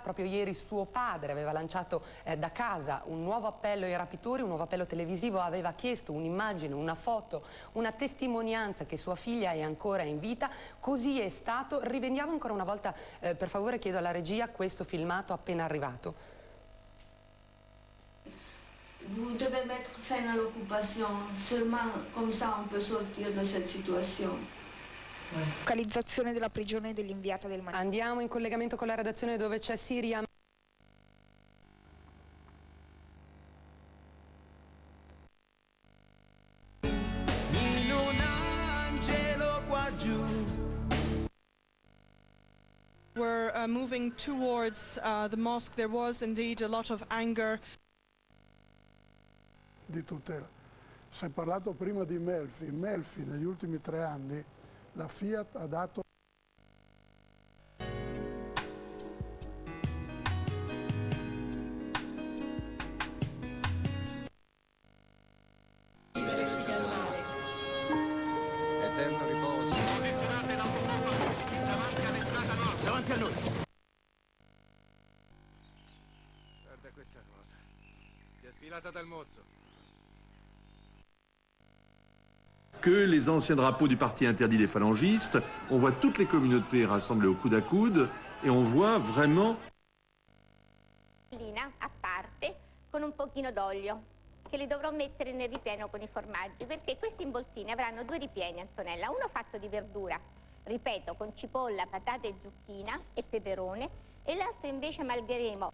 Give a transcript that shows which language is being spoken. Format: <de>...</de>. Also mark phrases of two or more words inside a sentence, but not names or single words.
<it>Proprio ieri suo padre aveva lanciato da casa un nuovo appello ai rapitori, un nuovo appello televisivo, aveva chiesto un'immagine, una foto, una testimonianza che sua figlia è ancora in vita. Così è stato. Rivendiamo ancora una volta, per favore, chiedo alla regia, questo filmato appena arrivato.</it> <fr>Vous devez mettre fin à l'occupation, seulement comme ça on peut sortir de cette situation.</fr> <it>Localizzazione della prigione dell'inviata del Marocco. Andiamo in collegamento con la redazione dove c'è Siria. In un angelo qua giù.</it> <en>We're moving towards the mosque. There was indeed a lot of anger.</en> <it>Di tutela. Si è parlato prima di Melfi. Melfi negli ultimi 3 anni la Fiat ha dato... Eterno riposo. Posizionate l'automobile davanti all'entrata nord. Davanti a noi. Guarda questa ruota. Si è sfilata dal mozzo.</it> <fr>Que les anciens drapeaux du parti interdit des phalangistes, on voit toutes les communautés rassemblées au coude à coude et on voit vraiment...</fr> <it>A parte con un pochino d'olio che li dovrò mettere nel ripieno con i formaggi, perché questi involtini avranno 2 ripieni, Antonella, uno fatto di verdura, ripeto, con cipolla, patate e zucchina e peperone, e l'altro invece amalgheremo</it>